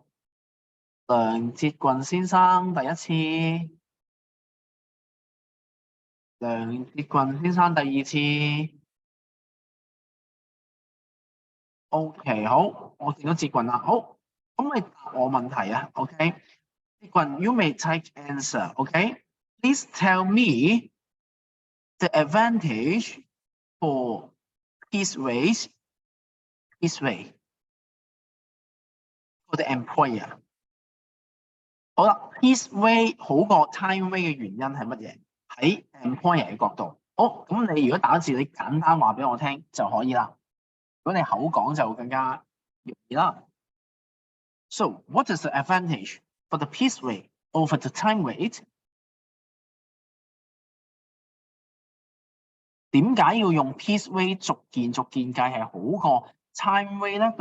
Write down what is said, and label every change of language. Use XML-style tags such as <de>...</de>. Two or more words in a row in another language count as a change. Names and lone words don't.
<yue>梁志群先生第一次，梁志群先生第二次。 OK，好，我見到捷棍啦。好，咁你答我問題啊。OK，捷棍 ，</yue> <en>you may take answer. OK，please tell me the advantage for piece rate for the employer。</en> <yue>好啦，</yue> <en>piece rate</en> <yue>好過</yue> <en>time rate</en> <yue>嘅原因係乜嘢？喺 employer 嘅角度。好，咁你如果打字，你簡單話俾我聽就可以啦。如果你口講就更加容易啦。</yue> <en>So what is the advantage for the piece rate over the time rate？</en> <yue>點解要用</yue> <en>piece rate</en> <yue>逐件計係好過</yue> <en>time rate</en> <yue>咧？</yue>